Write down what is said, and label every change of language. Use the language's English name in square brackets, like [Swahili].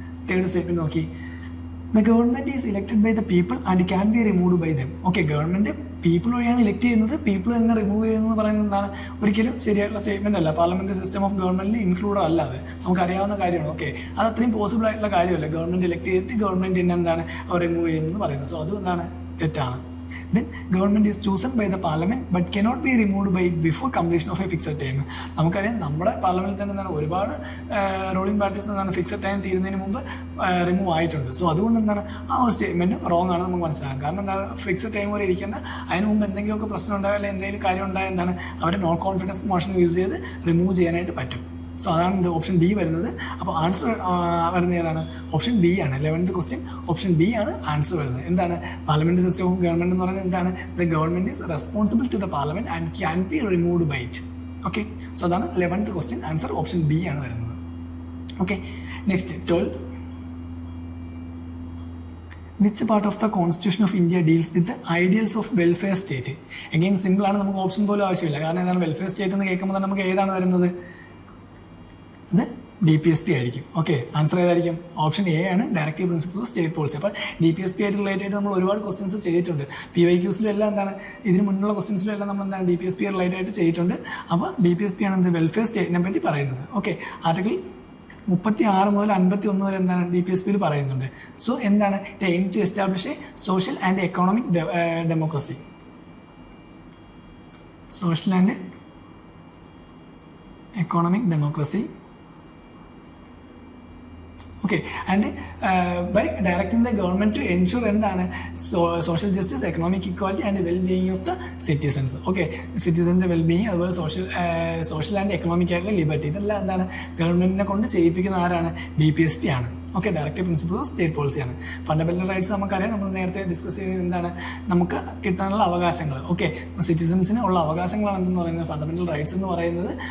[English] Third statement നോക്കി, the government is elected by the people and can be removed by them. [Malayalam] Government people വഴിയാണ് elect ചെയ്യുന്നത്, people തന്നെ remove ചെയ്യുന്നത് പറയുന്നത് എന്താണ്? ഒരിക്കലും ശരിയായിട്ടുള്ള സ്റ്റേറ്റ്മെന്റ് അല്ല. പാർലമെന്റ് സിസ്റ്റം ഓഫ് ഗവൺമെന്റിൽ ഇൻക്ലൂഡ് അല്ല. അത് നമുക്കറിയാവുന്ന കാര്യമാണ്. അത് അത്രയും പോസിബിൾ ആയിട്ടുള്ള കാര്യമല്ല. ഗവൺമെന്റ് ഇലക്ട് ചെയ്തിട്ട് ഗവൺമെന്റ് തന്നെ എന്താണ് അവർ റിമൂവ് ചെയ്യുന്നത് പറയുന്നത്. സോ അത് എന്താണ്? തെറ്റാണ്. [English] Then government is chosen by the parliament but cannot be removed by it before completion of a fixed time. [Malayalam] നമുക്കറിയാം നമ്മുടെ പാർലമെന്റിൽ തന്നെ എന്താണ് ഒരുപാട് റൂളിംഗ് പാർട്ടീസ് എന്താണ് ഫിക്സഡ് ടൈം തീരുന്നതിന് മുമ്പ് റിമൂവ് ആയിട്ടുണ്ട്. സോ അതുകൊണ്ട് എന്താണ് ആ ഒരു സ്റ്റേറ്റ്മെന്റ് റോങ് ആണ് നമുക്ക് മനസ്സിലാക്കാം. കാരണം എന്താണ് ഫിക്സഡ് ടൈം വരെ ഇരിക്കേണ്ട, അതിന് മുമ്പ് എന്തെങ്കിലുമൊക്കെ പ്രശ്നം ഉണ്ടായാൽ അല്ലെങ്കിൽ എന്തെങ്കിലും കാര്യം ഉണ്ടായാൽ എന്താണ് അവരെ നോ കോൺഫിഡൻസ് മോഷൻ യൂസ് ചെയ്ത് റിമൂവ് ചെയ്യാനായിട്ട് പറ്റും. സോ അതാണ് ഓപ്ഷൻ ഡി വരുന്നത്. അപ്പോൾ ആൻസർ വരുന്നത് ഏതാണ്? ഓപ്ഷൻ ബി ആണ്. 11th ക്വസ്റ്റ്യൻ ഓപ്ഷൻ ബി ആണ് ആൻസർ വരുന്നത്. എന്താണ്? പാർലമെന്റ് സിസ്റ്റം ഓഫ് ഗവൺമെന്റ് എന്ന് പറയുന്നത് എന്താണ്? [English] The government is responsible to the parliament and can be removed by it. [Malayalam] So അതാണ് 11th question answer option B ആണ് വരുന്നത്. [English] Next 12th. Which part of the Constitution of India deals with the ideals of welfare state? [Malayalam] Again simple ആണ്, നമുക്ക് option പോലും ആവശ്യമില്ല. കാരണം എന്താണ് welfare state എന്ന് കേൾക്കുമ്പോൾ തന്നെ നമുക്ക് ഏതാണ് വരുന്നത്? അത് DPSP ആയിരിക്കും. ആൻസർ ഏതായിരിക്കും? ഓപ്ഷൻ എ ആണ്, directive principle of state policy. അപ്പോൾ DPSP ആയിട്ട് റിലേറ്റഡ് നമ്മൾ ഒരുപാട് ക്വസ്റ്റ്യൻസ് ചെയ്തിട്ടുണ്ട്. PYQസിലും എല്ലാം എന്താണ് ഇതിന് മുന്നുള്ള ക്വസ്റ്റ്യൻസിലും എല്ലാം നമ്മൾ എന്താണ് DPSP റിലേറ്റഡ് ആയിട്ട് ചെയ്തിട്ടുണ്ട്. അപ്പോൾ DPSP ആണ് വെൽഫെയർ സ്റ്റേറ്റിനെ പറ്റി പറയുന്നത്. ആർട്ടിക്കിൾ 36 മുതൽ 51 വരെ എന്താണ് DPSPയിൽ പറയുന്നുണ്ട്. സോ എന്താണ്? [English] Aim to establish a social and economic democracy. Social and economic democracy. And by directing the government to ensure എന്താണ് social justice, economic equality and well-being of the citizens. [Malayalam] സിറ്റിസന്റെ wellbeing, അതുപോലെ social and economic ആയിട്ടുള്ള liberty, ഇതെല്ലാം എന്താണ് ഗവൺമെന്റിനെ കൊണ്ട് ചെയ്യിപ്പിക്കുന്ന ആരാണ്? DPSP ആണ്. Directive principle of state പോളിസിയാണ്. Fundamental rights നമുക്കറിയാം, നമ്മൾ നേരത്തെ ഡിസ്കസ് ചെയ്തത് എന്താണ്? നമുക്ക് കിട്ടാനുള്ള അവകാശങ്ങൾ. സിറ്റിസൺസിന് ഉള്ള അവകാശങ്ങളാണ് എന്തെന്ന് പറയുന്നത് ഫണ്ടമെന്റൽ റൈറ്റ്സ് എന്ന് പറയുന്നത്.